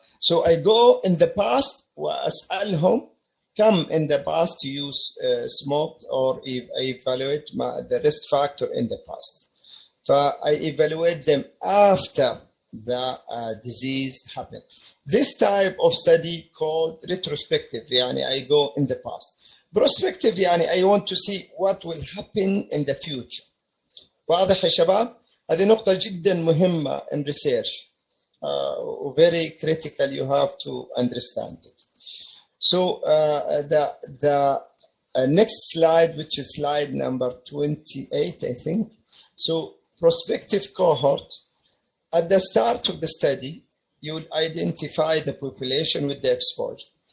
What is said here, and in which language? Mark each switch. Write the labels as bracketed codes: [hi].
[en] so I go in the past [ar] وأسألهم كم [en] in the past you smoked or evaluate the risk factor in the past I evaluate them after the disease happened. This type of study called retrospective [ar] يعني [en] I go in the past. Prospective [ar] يعني [en] I want to see what will happen in the future. [ar] واضح يا شباب؟ هذه نقطة جدا مهمة [en] in research. Very critical, you have to understand it. So the next slide, which is slide number 28, I think. So prospective cohort, at the start of the study, you would identify the population with the exposure.